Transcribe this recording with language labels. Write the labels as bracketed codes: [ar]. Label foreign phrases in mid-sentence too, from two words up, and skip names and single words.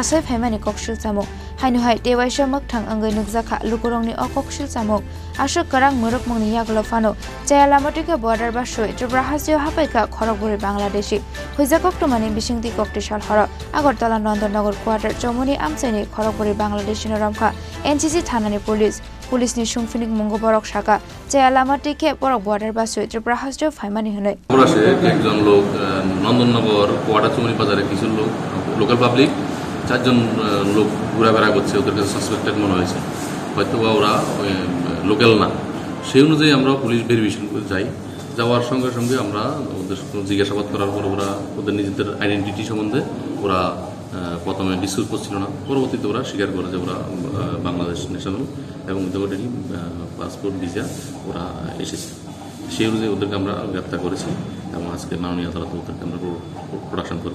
[trp] kasoi phaimani kokshul samo hainu tewaisa mokthang angai nukjaka lukurongni okoksil samuk ashok karang muruk mungni yaglo fano jayalamatike border basoi tripura hasio hapaika khorogpuri bangladeshi huijakok tumani bisingti koktishal horo agartala nandanagar quarter chomoni amchaini khorogpuri bangladeshi ramkha NCC thanani পুলিশ নি সুংফিনিক মঙ্গবরক শাখা জয়ালামাটিকে বড় বর্ডার basoi tripura hasio faimani hunai [bn] পরাশে একজন লোক নন্দননগর কোয়াটা চুমনি বাজারে কিছু লোক [en] local public [bn] 4 জন লোক ঘোরাফেরা করছে ওদের কাছে সাসপেক্টেড মনে হয়েছে হয়তো ওরা লোকাল না সেই অনুযায়ী আমরা [en] police verification [bn] করে যাই যাওয়ার সঙ্গে সঙ্গে আমরা ওদের জিজ্ঞাসাবাদ করার পর ওরা ওদের নিজেদের আইডেন্টিটি সম্বন্ধে ওরা প্রথমে ডিসক্লোজ করছিল না পরবর্তীতে ওরা স্বীকার করে যে ওরা বাংলাদেশ ন্যাশনাল এবং ওদের পাসপোর্ট ভিসা ওরা এসেছে সেই অনুযায়ী ওদেরকে আমরা গ্রেপ্তার করেছি এবং আজকে মাননীয় আদালতে ওদেরকে আমরা প্রোডাকশন করব